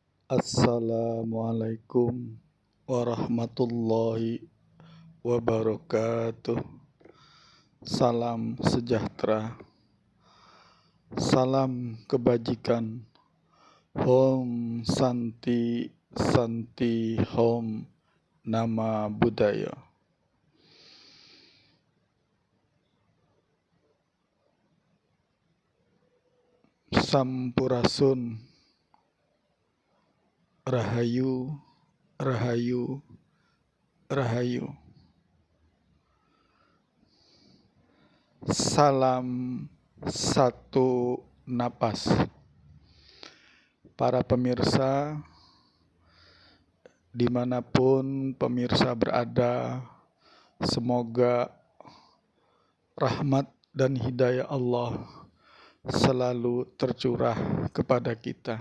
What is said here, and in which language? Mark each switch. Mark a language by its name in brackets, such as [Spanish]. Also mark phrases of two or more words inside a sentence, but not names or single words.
[Arabic] السلام عليكم ورحمة الله وبركاته. [Indonesian] Salam sejahtera, salam kebajikan. Om Santi Santi Om Nama Budaya. Sampurasun. Rahayu, Rahayu, Rahayu. Salam satu napas. Para pemirsa, dimanapun pemirsa berada, semoga rahmat dan hidayah Allah selalu tercurah kepada kita.